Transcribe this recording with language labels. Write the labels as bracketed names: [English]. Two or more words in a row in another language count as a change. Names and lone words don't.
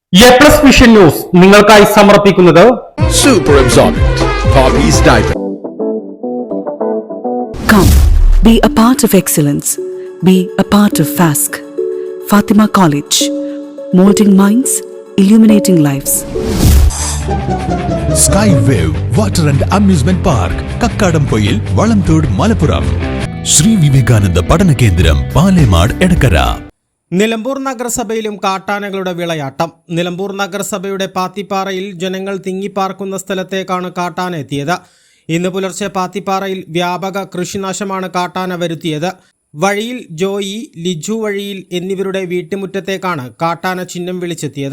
[Malayalam] A+ വിഷൻ ന്യൂസ് നിങ്ങൾക്കായി സമർപ്പിക്കുന്നത് [English] Super Absorbent Poppy's Diaper. Come, be a part of excellence. Be a part of FASC. Fatima College. Molding minds, illuminating lives. Skywave Water and Amusement Park, Kakkadampoyil, Valamthood, Malappuram. Sri Vivekananda Padana Kendram, Palemad, Edakara. [Malayalam] നിലമ്പൂർ നഗരസഭയിലും കാട്ടാനകളുടെ വിളയാട്ടം. നിലമ്പൂർ നഗരസഭയുടെ പാത്തിപ്പാറയിൽ ജനങ്ങൾ തിങ്ങിപ്പാർക്കുന്ന സ്ഥലത്തേക്കാണ് കാട്ടാന എത്തിയത്. ഇന്ന് പുലർച്ചെ പാത്തിപ്പാറയിൽ വ്യാപക കൃഷിനാശമാണ് കാട്ടാന വരുത്തിയത്. വഴിയിൽ ജോയി, ലിജു വഴിയിൽ എന്നിവരുടെ വീട്ടുമുറ്റത്തേക്കാണ് കാട്ടാന ചിഹ്നം വിളിച്ചെത്തിയത്.